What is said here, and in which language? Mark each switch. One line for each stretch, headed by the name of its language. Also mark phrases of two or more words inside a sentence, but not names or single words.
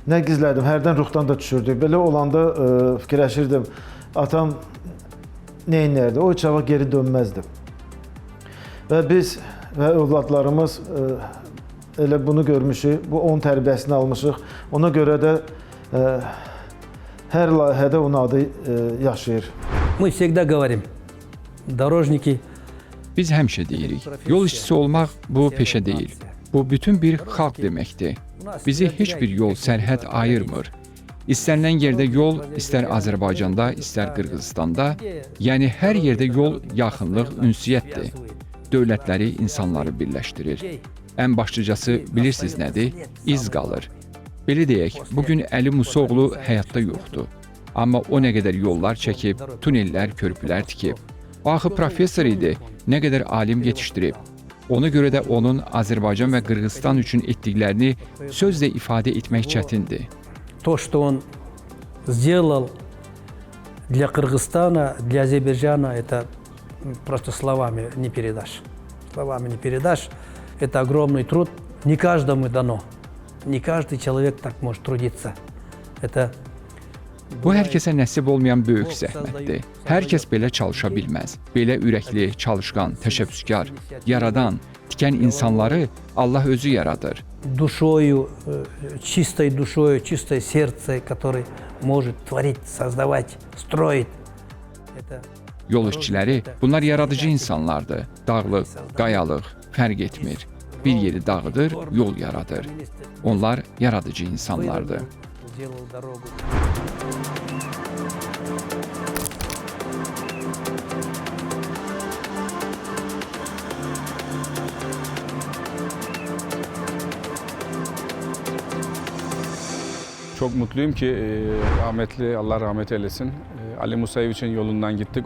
Azerbaijani: Nə gizlədim, hərdən ruhdan da düşürdü. Belə olanda fikirləşirdim, atam nə edərdi? O heç vaxt geri dönməzdi. Və biz və övladlarımız elə bunu görmüşük, bu onun tərbiyəsini almışıq. Ona görə də hər layihədə onun adı yaşayır.
Russian: Мы всегда говорим, дорожники.
Azerbaijani: Biz həmişə deyirik, yol işçisi olmaq bu peşə deyil. Bu bütün bir xalq deməkdir. Bizi heç bir yol sərhəd ayırmır. İstənilən yerdə yol, istər Azərbaycanda, istər Qırğızstanda, yəni hər yerdə yol yaxınlıq, ünsiyyətdir. Dövlətləri, insanları birləşdirir. Ən başlıcası bilirsiniz nədir? İz qalır. Belə deyək, bugün Əli Musoğlu həyatda yoxdur. Amma o nə qədər yollar çəkib, tunellər, körpülər tikib. O axı professor idi, nə qədər alim yetişdirib. Ona görə də onun Azərbaycan və Qırğızstan üçün etdiklərini sözlə ifadə etmək çətindir.
Russian: То, что он сделал для Кыргызстана, для Азербайджана, это просто словами не передашь. Словами не передашь. Это огромный труд. Не каждому дано. Не каждый человек так может трудиться. Это
Azerbaijani: Bu hər kəsə nəsib olmayan böyük zəhmətdir. Hər kəs belə çalışa bilməz. Belə ürəkli, çalışqan, təşəbbüskar, yaradan, tikən insanları Allah özü yaradır.
Russian: душою, чистой душой, чистой сердцем, который может творить, создавать, строить. Это
Azerbaijani: Yol işçiləri, bunlar yaradıcı insanlardır. Dağlıq, qayalıq, fərq etmir. Bir yeri dağıdır, yol yaradır. Onlar yaradıcı insanlardır.
Russian: сделал дорогу.
Turkish: Çok mutluyum ki rahmetli, Allah rahmet eylesin, Ali Musayeviç'in yolundan gittik.